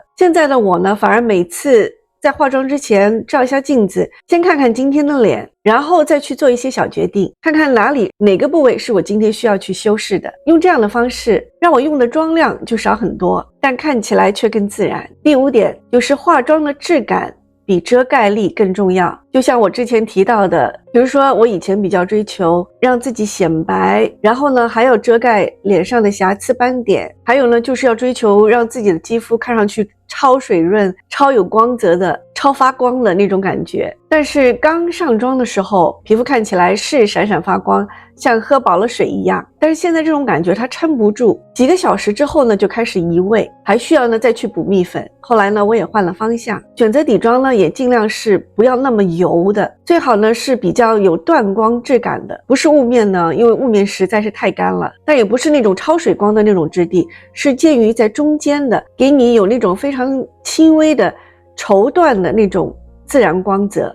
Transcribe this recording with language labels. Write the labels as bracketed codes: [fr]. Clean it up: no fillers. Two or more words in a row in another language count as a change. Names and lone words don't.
[zh] 現在的我呢，反而每次在化妝之前照一下鏡子，先看看今天的臉，然後再去做一些小決定，看看哪個部位是我今天需要去修飾的。用這樣的方式讓我用的妝量就少很多，但看起來卻更自然。第5點就是化妝的質感比遮蓋力更重要。就像我之前提到的，比如說我以前比較追求讓自己顯白，然後呢還要遮蓋臉上的瑕疵斑點，還有呢就是要追求讓自己的肌膚看上去超水潤、超有光澤的、超發光的那種感觉。但是剛上妝的時候，皮膚看起來是閃閃發光，像喝飽了水一樣。但是現在這種感覺它撐不住，幾個小時之後呢就開始移位，還需要呢再去補蜜粉。後來呢我也換了方向，選擇底妝呢也盡量是不要那麼油的，最好呢是比較有斷光質感的，不是霧面呢，因為霧面實在是太乾了，但也不是那種超水光的那种质地，是介於在中間的，給你有那种非常輕微的绸緞的那种自然光澤。